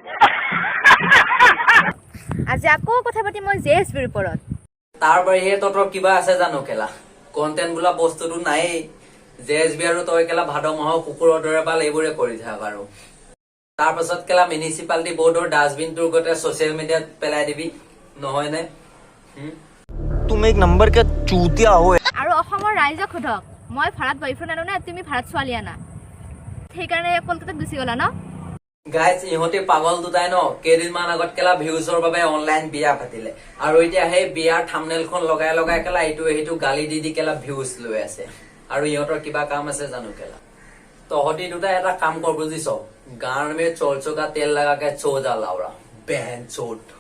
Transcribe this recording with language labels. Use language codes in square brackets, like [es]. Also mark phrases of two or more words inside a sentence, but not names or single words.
[as] আজি আকৌ কথা পাতি মই জেএছবিৰ ওপৰত তাৰ বাহিৰে তহঁতৰ কিবা আছে জানো কেলা কন্টেন্ট বোলা বস্তুটো নায়েই জেএছবি আৰু তই কেলা ভাদ মাহৰ কুকুৰৰ দৰে বাল এইবোৰে কৰি থাক আৰু তাৰ পাছত কেলা মিউনিচিপালিটি বৰ্ডৰ ডাষ্টবিনটোৰ গতে ছচিয়েল মিডিয়াত পেলাই দিবি নহয় নে [hi] तुम एक नंबर का चूतिया हो [as] আৰু অসমৰ ৰাইজক সোধক মই ভাৰত বয়ফ্ৰেণ্ড আনো নে তুমি ভাৰত ছোৱালী আনা সেইকাৰণে কলকাতাত গুচি গলা ন গাইজ ইহঁতে পাগল দুটাই ন কেইদিনমান আগত কেলা ভিউজৰ বাবে অনলাইন বিয়া পাতিলে আৰু এতিয়া সেই বিয়াৰ থাম্বনেইলখন লগাই কেলা ইটো সেইটো গালি দি কেলা ভিউজ লৈ আছে আৰু ইহঁতৰ কিবা কাম আছে জানো কেলা তহঁতি দুটাই এটা কাম কৰ বুজিছ গাঁৱৰ মে চলচকা তেল লগাকে চৌজা লাউৰা বেহেন চোট